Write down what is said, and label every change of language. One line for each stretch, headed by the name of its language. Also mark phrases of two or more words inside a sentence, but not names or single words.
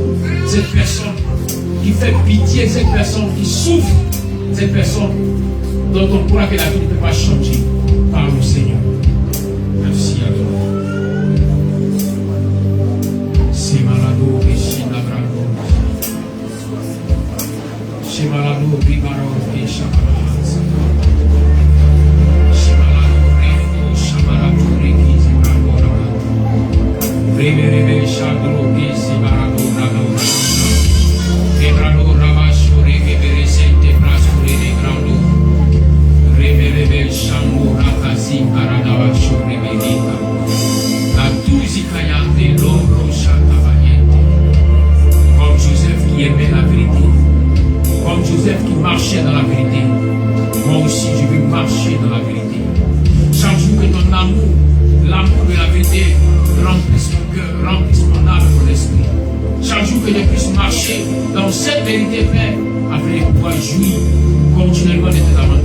French: Cette personne qui fait pitié, cette personne qui souffre. Cette personne dont on croit que la vie ne peut pas changer par le Seigneur. Merci à toi. C'est malado et c'est labrado. C'est malado, bibaro et chamalado. C'est malado, rego, chamalado, regi, c'est malado. Rebe, chagro, et c'est malado, rado. Quebrado, rabacho, rege, beresente, brasco, rege, grando. Rebelebe Shamu Rakasi Paradawa Shorebelita La Tuzi Kayante Loro Shatabayente. Comme Joseph qui aimait la vérité, comme Joseph qui marchait dans la vérité, moi aussi je veux marcher dans la vérité. Chaque jour que ton amour, l'amour de la vérité remplisse mon cœur, remplisse mon âme, mon esprit. Chaque jour que je puisse marcher dans cette vérité, Père, afin de pouvoir jouir continuellement de tes avantages.